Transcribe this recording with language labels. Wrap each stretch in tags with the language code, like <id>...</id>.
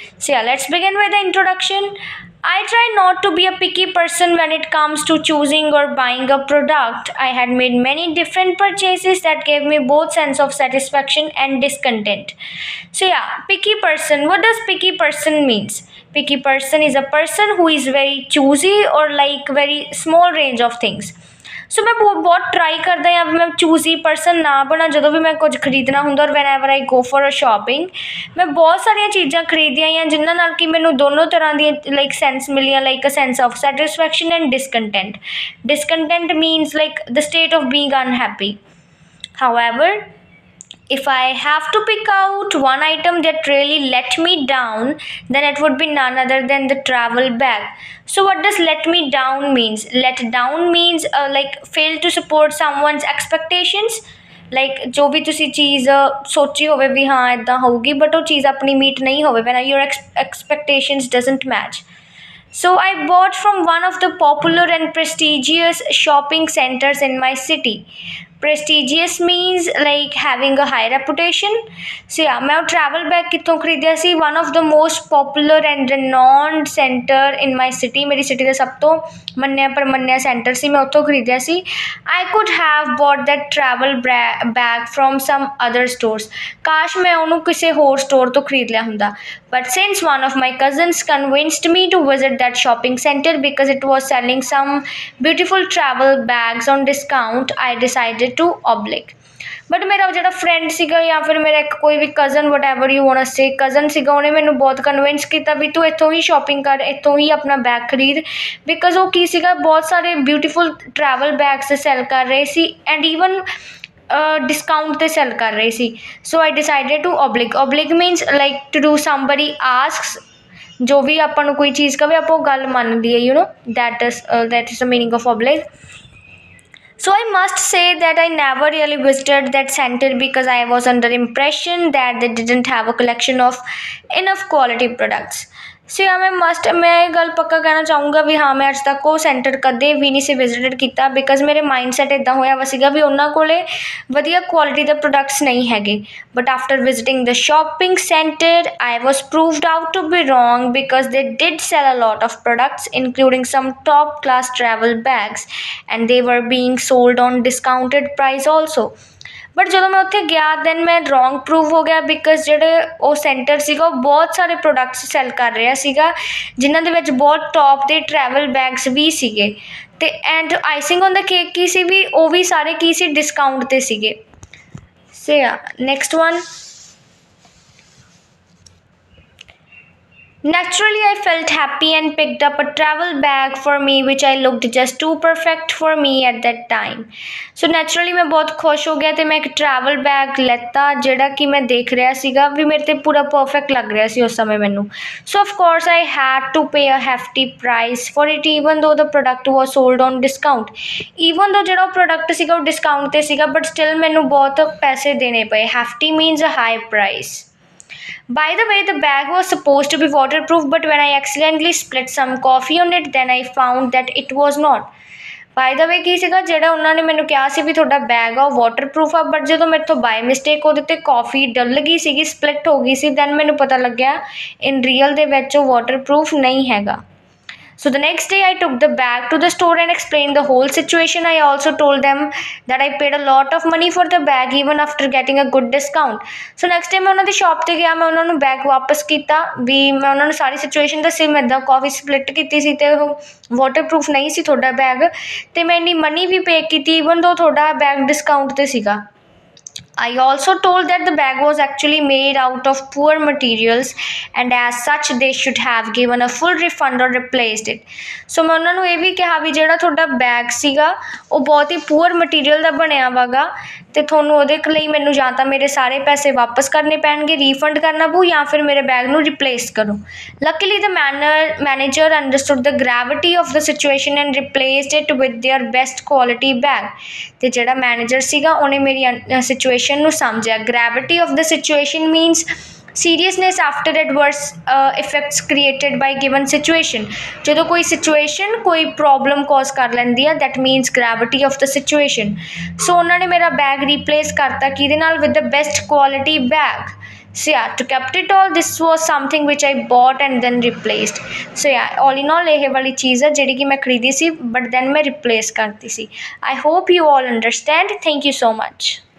<en>So yeah, let's begin with the introduction. I try not to be a picky person when it comes to choosing or buying a product. I had made many different purchases that gave me both sense of satisfaction and discontent. So yeah, picky person. What does picky person means? Picky person is a person who is very choosy or like very small range of things.</en> <pa>ਸੋ ਮੈਂ ਬਹੁਤ try ਕਰਦਾ ਹਾਂ ਵੀ ਮੈਂ choosy person ਨਾ ਬਣਾ ਜਦੋਂ ਵੀ ਮੈਂ ਕੁਝ ਖਰੀਦਣਾ ਹੁੰਦਾ ਔਰ</pa> <en>whenever I go for a shopping</en> <pa>ਮੈਂ ਬਹੁਤ ਸਾਰੀਆਂ ਚੀਜ਼ਾਂ ਖਰੀਦੀਆਂ ਹਾਂ ਜਿਨ੍ਹਾਂ ਨਾਲ ਕਿ ਮੈਨੂੰ ਦੋਨੋਂ ਤਰ੍ਹਾਂ ਦੀਆਂ ਲਾਈਕ ਸੈਂਸ ਮਿਲੀਆਂ</pa> <en>Like a sense of satisfaction and discontent means like the state of being unhappy. However, if I have to pick out one item that really let me down, then it would be none other than the travel bag. So what does let me down means? Let down means like fail to support someone's expectations.</en> <pa>Like ਜੋ ਵੀ ਤੁਸੀਂ ਚੀਜ਼ ਸੋਚੀ ਹੋਵੇ ਵੀ ਹਾਂ ਇੱਦਾਂ ਹੋਊਗੀ but ਉਹ ਚੀਜ਼ ਆਪਣੀ ਮੀਟ ਨਹੀਂ ਹੋਵੇ</pa> <en>when your expectations doesn't match. So I bought from one of the popular and prestigious shopping centers in my city. Prestigious means like having a high reputation. So yeah,</en> <pa>मैं travel bag कितों खरीदिया C</pa> <en>one of the most popular and renowned center in my city.</en> <pa>मेरी city ਦਾ ਸਭ ਤੋਂ ਮੰਨਿਆ ਪਰਮੰਨਿਆ center ਸੀ, मैं ਉੱਥੋਂ ਖਰੀਦਿਆ ਸੀ.</pa> <en>I could have bought that travel bag from some other stores.</en> <pa>ਕਾਸ਼ ਮੈਂ ਉਹਨੂੰ ਕਿਸੇ ਹੋਰ store ਤੋਂ ਖਰੀਦ ਲਿਆ ਹੁੰਦਾ.</pa> <en>But since one of my cousins convinced me to visit that shopping center because it was selling some beautiful travel bags on discount, I decided to oblige.</en> <pa>But ਮੇਰਾ ਜਿਹੜਾ ਫਰੈਂਡ ਸੀਗਾ ਜਾਂ ਫਿਰ ਮੇਰਾ ਇੱਕ ਕੋਈ ਵੀ cousin</pa> <en>whatever you want say</en> <pa>cousin ਸੀਗਾ ਉਹਨੇ ਮੈਨੂੰ ਬਹੁਤ ਕਨਵਿੰਸ ਕੀਤਾ ਵੀ ਤੂੰ ਇੱਥੋਂ ਹੀ ਸ਼ਾਪਿੰਗ ਕਰ, ਇੱਥੋਂ ਹੀ ਆਪਣਾ ਬੈਗ ਖਰੀਦ ਬਿਕਾਜ਼ ਉਹ ਕੀ ਸੀਗਾ ਬਹੁਤ ਸਾਰੇ ਬਿਊਟੀਫੁਲ ਟਰੈਵਲ ਬੈਗਸ ਸੈਲ ਕਰ ਰਹੇ ਸੀ ਐਂਡ ਈਵਨ डिस्काउंट ਤੇ ਸੈਲ ਕਰ ਰਹੇ ਸੀ.</pa> <en>so I decided to oblige means like to do somebody asks</en> <pa>ਜੋ ਵੀ ਆਪਾਂ ਨੂੰ ਕੋਈ ਚੀਜ਼ ਕਵੇ ਆਪਾਂ ਉਹ ਗੱਲ ਮੰਨ ਲਈਏ</pa> <en>You know that is the meaning of oblige. So I must say that I never really visited that center because I was under impression that they didn't have a collection of enough quality products.</en> <pa>ਸੋ ਯਾ ਮੈਂ ਇਹ ਗੱਲ ਪੱਕਾ ਕਹਿਣਾ ਚਾਹੂੰਗਾ ਵੀ ਹਾਂ ਮੈਂ ਅੱਜ ਤੱਕ ਉਹ ਸੈਂਟਰ ਕਦੇ ਵੀ ਨਹੀਂ ਸੀ ਵਿਜ਼ਿਟਡ ਕੀਤਾ ਬਿਕਾਜ਼ ਮੇਰੇ ਮਾਈਂਡ ਸੈਟ ਇੱਦਾਂ ਹੋਇਆ ਵਾ ਸੀਗਾ ਵੀ ਉਹਨਾਂ ਕੋਲ ਵਧੀਆ ਕੁਆਲਿਟੀ ਦੇ ਪ੍ਰੋਡਕਟਸ ਨਹੀਂ ਹੈਗੇ.</pa> <en>But after visiting the shopping center I was proved out to be wrong because they did sell a lot of products including some top class travel bags and they were being sold on discounted price also.</en> <pa>But ਜਦੋਂ ਮੈਂ ਉੱਥੇ ਗਿਆ then ਮੈਂ wrong prove ਹੋ ਗਿਆ ਬਿਕਾਜ਼ ਜਿਹੜੇ ਉਹ ਸੈਂਟਰ ਸੀਗਾ ਉਹ ਬਹੁਤ ਸਾਰੇ ਪ੍ਰੋਡਕਟਸ ਸੈਲ ਕਰ ਰਿਹਾ ਸੀਗਾ ਜਿਨ੍ਹਾਂ ਦੇ ਵਿੱਚ ਬਹੁਤ ਟੌਪ ਦੇ ਟਰੈਵਲ ਬੈਗਸ ਵੀ ਸੀਗੇ ਅਤੇ</pa> <en>and icing on the cake</en> <pa>ਕੀ ਸੀ ਵੀ ਉਹ ਵੀ ਸਾਰੇ ਕੀ ਸੀ ਡਿਸਕਾਊਂਟ 'ਤੇ ਸੀਗੇ.</pa> <en>So yeah next one. Naturally, I felt happy and picked up a travel bag for me which I looked just too perfect for me at that time.</en> <pa>So naturally मैं बहुत खुश हो गया ਤੇ ਮੈਂ ਇੱਕ travel bag ਲੈਤਾ ਜਿਹੜਾ ਕਿ ਮੈਂ ਦੇਖ ਰਿਹਾ ਸੀਗਾ ਵੀ ਮੇਰੇ ਤੇ ਪੂਰਾ perfect ਲੱਗ ਰਿਹਾ ਸੀ ਉਸ ਸਮੇਂ ਮੈਨੂੰ.</pa> <en>So of course I had to pay a hefty price for it even though the product was sold on discount.</en> <pa>Even though ਜਿਹੜਾ ਉਹ product ਸੀਗਾ ਉਹ discount ਤੇ ਸੀਗਾ but still ਮੈਨੂੰ ਬਹੁਤ ਪੈਸੇ ਦੇਣੇ ਪਏ.</pa> <en>Hefty means a high price. By the way, the bag was supposed to be waterproof, but when I accidentally spilled some coffee on it, then I found that it was not.</en> <pa>By the way ਕੀ ਸੀਗਾ ਜਿਹੜਾ ਉਹਨਾਂ ਨੇ ਮੈਨੂੰ ਕਿਹਾ ਸੀ ਵੀ ਤੁਹਾਡਾ bag ਆ ਉਹ waterproof ਆ ਬਟ ਜਦੋਂ ਮੇਰੇ ਤੋਂ ਬਾਈ ਮਿਸਟੇਕ ਉਹਦੇ 'ਤੇ ਕੌਫੀ ਡੁੱਲ ਗਈ ਸੀਗੀ, ਸਪਲਿਟ ਹੋ ਗਈ ਸੀ, ਦੈਨ ਮੈਨੂੰ ਪਤਾ ਲੱਗਿਆ ਇਨ ਰੀਅਲ ਦੇ ਵਿੱਚ ਉਹ ਵਾਟਰਪ੍ਰੂਫ ਨਹੀਂ ਹੈਗਾ.</pa> <en>So the next day I took the bag to the store and explained the whole situation. I also told them that I paid a lot of money for the bag even after getting a good discount. So next time</en> <pa>मैं ਉਹਨਾਂ ਦੀ shop 'ਤੇ ਗਿਆ ਮੈਂ ਉਹਨਾਂ ਨੂੰ bag ਵਾਪਸ ਕੀਤਾ ਵੀ ਮੈਂ ਉਹਨਾਂ ਨੂੰ ਸਾਰੀ ਸਿਚੁਏਸ਼ਨ ਦੱਸੀ ਮੈਂ ਇੱਦਾਂ ਕਾਫੀ ਸਪਲਿਟ ਕੀਤੀ ਸੀ ਅਤੇ ਉਹ ਵਾਟਰਪ੍ਰੂਫ ਨਹੀਂ ਸੀ ਤੁਹਾਡਾ ਬੈਗ ਅਤੇ ਮੈਂ ਇੰਨੀ ਮਨੀ ਵੀ ਪੇ ਕੀਤੀ ਈਵਨ ਦੋ ਤੁਹਾਡਾ ਬੈਗ ਡਿਸਕਾਊਂਟ 'ਤੇ ਸੀਗਾ.</pa> <en>I also told that the bag was actually made out of poor materials and as such they should have given a full refund or replaced it.</en> <pa>So ਮੈਂ ਉਹਨਾਂ ਨੂੰ ਇਹ ਵੀ ਕਿਹਾ ਵੀ ਜਿਹੜਾ ਤੁਹਾਡਾ ਬੈਗ ਸੀਗਾ ਉਹ ਬਹੁਤ ਹੀ ਪੂਅਰ ਮਟੀਰੀਅਲ ਦਾ ਬਣਿਆ ਵਾਗਾ ਤੇ ਤੁਹਾਨੂੰ ਉਹਦੇ ਲਈ ਮੈਨੂੰ ਜਾਂ ਤਾਂ ਮੇਰੇ ਸਾਰੇ ਪੈਸੇ ਵਾਪਸ ਕਰਨੇ ਪੈਣਗੇ, ਰੀਫੰਡ ਕਰਨਾ ਪਊ, ਜਾਂ ਫਿਰ ਮੇਰੇ ਬੈਗ ਨੂੰ ਰਿਪਲੇਸ ਕਰੋ।</pa> <en>Luckily the manager understood the gravity of the situation and replaced it with their best quality bag।</en> <pa>ਤੇ ਜਿਹੜਾ ਮੈਨੇਜਰ ਸੀਗਾ ਉਹਨੇ ਮੇਰੀ ਸਿਚੁਏਸ਼ਨ ਨੂੰ ਸਮਝਿਆ।</pa> <en>gravity of the situation means seriousness after adverse effects created by given situation।</en> <pa>ਜਦੋਂ ਕੋਈ situation ਕੋਈ ਪ੍ਰੋਬਲਮ ਕੌਜ਼ ਕਰ ਲੈਂਦੀ ਆ,</pa> <en>that means gravity of the situation।</en> <pa>ਸੋ ਉਹਨਾਂ ਨੇ ਮੇਰਾ ਬੈਗ ਰੀਪਲੇਸ ਕਰਤਾ ਕਿਹਦੇ ਨਾਲ?</pa> <en>with the best quality bag। So yeah, to cap it all, this was something which I bought and then replaced। So yeah, all in all</en> <pa>ਇਹ ਵਾਲੀ ਚੀਜ਼ ਆ ਜਿਹੜੀ ਕਿ ਮੈਂ ਖਰੀਦੀ ਸੀ</pa> <en>but then</en> <pa>ਮੈਂ replace ਕਰਤੀ ਸੀ।</pa> <en>I hope you all understand। Thank you so much।</en>